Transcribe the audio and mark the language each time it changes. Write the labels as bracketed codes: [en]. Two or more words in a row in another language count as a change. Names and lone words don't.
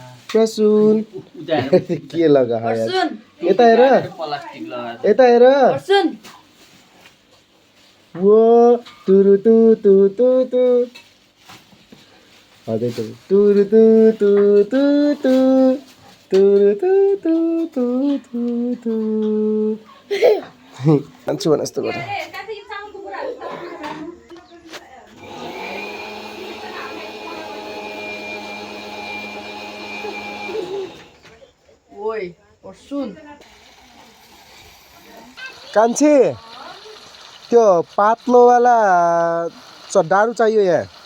[ne] प्रसुन के लगा यार यता हेर प्लास्टिक लगाएर यता हेर वो तुरु तु तु तु तु अझै तुरु तु तु तु तु तुरु तु तु तु तु तु मान्छु भने जस्तो गर ओइ पर्सुन कान्छे त्यो पातलोवाला डाडु चाहियो यहाँ